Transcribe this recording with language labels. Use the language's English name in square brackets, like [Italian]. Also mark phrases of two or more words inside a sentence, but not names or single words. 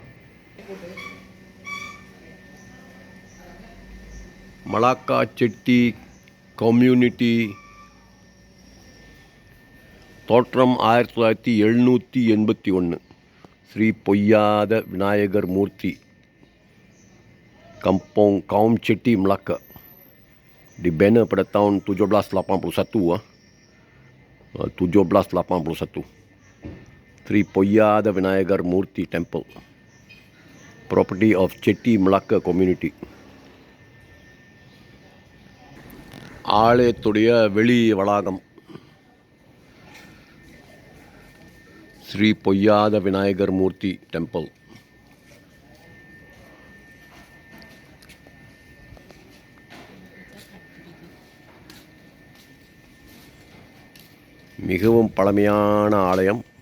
[Tamil] மலாக்கா செட்டி கம்யூனிட்டி தோற்றம் 1981. [Malay] ஸ்ரீ பொய்யாத விநாயகர் மூர்த்தி Kampung Kaum Chetty Melaka, di banner pada tahun 1781. [English] 1781. Sri Poyyada Vinayagar Murthy Temple, property of Chetty Melaka community. [Tamil] ஆலயத்துடைய வெளி வளாகம் ஸ்ரீ பொய்யாத விநாயகர் மூர்த்தி டெம்பிள். மிகவும் பழமையான ஆலயம்.